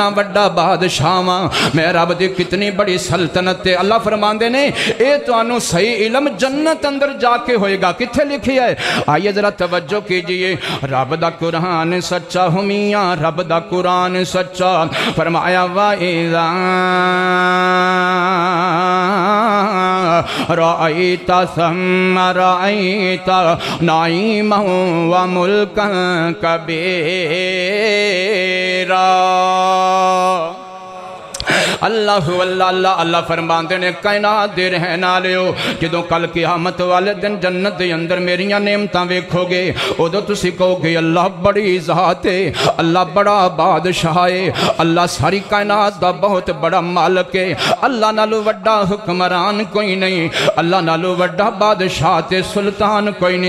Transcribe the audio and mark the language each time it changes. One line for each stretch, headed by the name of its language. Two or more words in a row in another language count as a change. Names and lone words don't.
Punjabi: وڈا بادشاہ واں میں رب دی کتنی بڑی سلطنت ہے اللہ فرماندے نے ایہ تہانوں صحیح علم جنت اندر جا کے ہووےگا کتھے لکھی ہے
Urdu: آئیے ذرا توجہ کیجیے
Punjabi: رب دا قرآن سچا ہمیا رب دا قرآن سچا فرمایا
Arabic: وإذا رأيت ثم رأيت نعيما وملكا كبيرا.
Punjabi: اللہ اللہ اللہ اللہ فرماندے نے کائنات دے رہن والیو جدوں کل قیامت والے دن جنت دے اندر میریاں نعمتاں ویکھوگے اودوں تسیں کہوگے اللہ بڑی ذات ہے اللہ بڑا بادشاہ ہے اللہ ساری کائنات دا بہت بڑا مالک ہے اللہ نالوں وڈا حکمران کوئی نہیں اللہ نالوں وڈا بادشاہ تے سلطان کوئی نہیں.